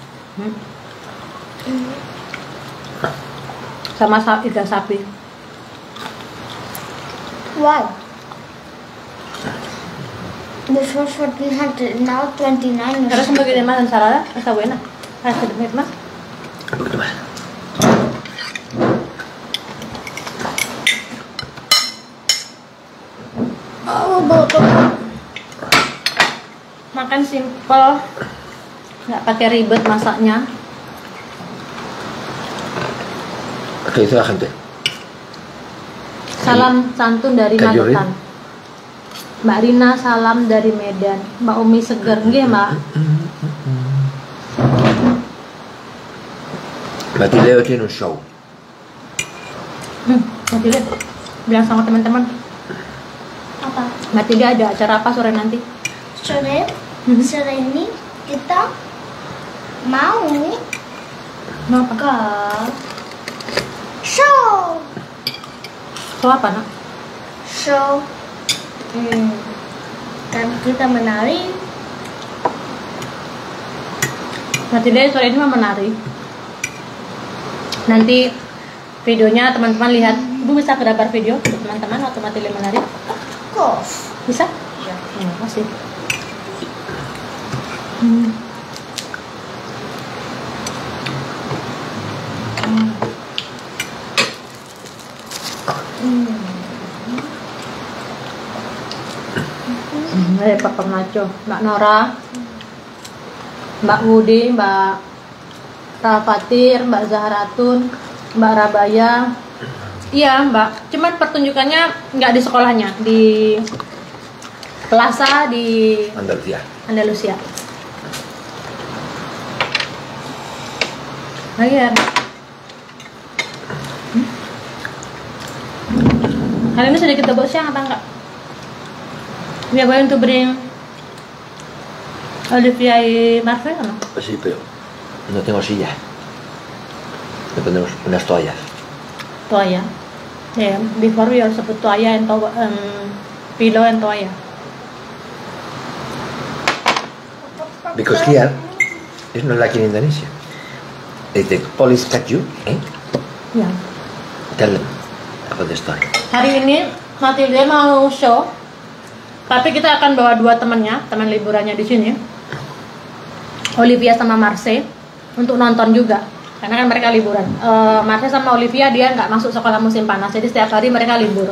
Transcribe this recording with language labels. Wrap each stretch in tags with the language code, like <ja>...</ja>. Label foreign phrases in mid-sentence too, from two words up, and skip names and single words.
<id>Sama iga sapi.</id> <en>Wow. Before 1400, now 29.</en> <es>Terus un poquito más de ensalada, está buena. ¿Para servir más? Un poquito más.</es> <id>Makan simple, nggak pakai ribet masaknya.</id> <es>¿Qué dice la gente?</es> <id>Salam santun dari Kajurin. Magetan. Mbak Rina salam dari Medan.</id> <jv>Mbak Umi seger nggih, Mbak.</jv> <es>Matileo tiene un show.</es> <id>Matilda bilang sama teman-teman. Apa? Matilda ada acara apa sore nanti? Sore ini kita mau Mau apa? ke show. So apa, Nak? Show. Kan kita menari. Matilda sore ini mau menari. Nanti videonya teman-teman lihat. Ibu bisa kedabar video teman-teman waktu Matilda menari?</id> <en>Of course.</en> <id>Bisa? Ya. Terima kasih. Ada Papa Maco, Mbak Nora, Mbak Wudi, Mbak Rafatir, Mbak Zaharatun, Mbak Rabaya. Iya Mbak, cuman pertunjukannya nggak di sekolahnya, di plaza di Andalucía. Andalusia. Lagi ya. Hari ini sedikit double siang apa enggak?</id> <en>We are going to bring Olivia y Marcel,</en> <es>¿o no? Sí, pero no tengo silla. Le ponemos unas toallas. Toalla.</es> <en>Yeah, before we also put toalla and pillow and toalla. Because here, it's not like in Indonesia. If the police catch you, Yeah. tell them about the story.</en> <id>Hari ini Matilda mau show, tapi kita akan bawa dua temannya, teman liburannya di sini, Olivia sama Marse, untuk nonton juga. Karena kan mereka liburan. Marse sama Olivia dia nggak masuk sekolah musim panas, jadi setiap hari mereka libur.</id>